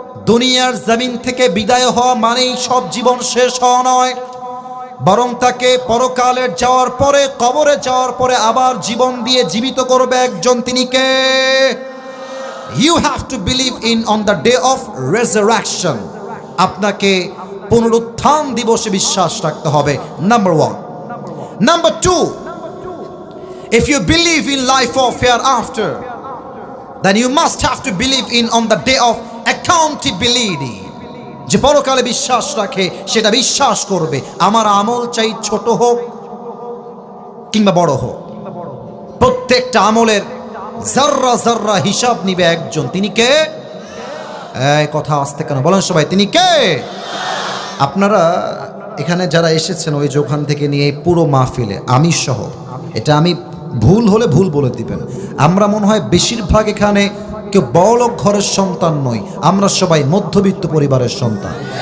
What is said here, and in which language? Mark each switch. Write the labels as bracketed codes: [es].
[bn] দুনিয়ার জমিন থেকে বিদায় হওয়া মানেই সব জীবন শেষ হওয়া নয়, বরং তাকে পরকালের যাওয়ার পরে, কবরে যাওয়ার পরে আবার জীবন দিয়ে জীবিত করবে একজন। তিনি কে? [en] You have to believe in on the day of resurrection. [bn] আপনাকে পুনরুত্থান দিবসে বিশ্বাস রাখতে হবে, number 1। [en] Number 2, if you believe in life of hereafter, then you must have to believe in on the day of accountability. [bn] যে পরকালে বিশ্বাস রাখে সেটা বিশ্বাস করবে, আমার আমল চাই ছোট হোক কিংবা বড় হোক, প্রত্যেকটা আমলের জাররা জাররা হিসাব নিবে একজন। তিনি কে? এই কথা আসতে কেন বলেন সবাই, তিনি কে? আপনারা এখানে যারা এসেছেন ওই যে ওখান থেকে নিয়ে এই পুরো মাহফিলে, আমি সহ, এটা আমি ভুল হলে ভুল বলে দিবেন, আমরা মনে হয় বেশিরভাগ এখানে কেউ বড়লোক ঘরের সন্তান নই, আমরা সবাই মধ্যবিত্ত পরিবারের সন্তান।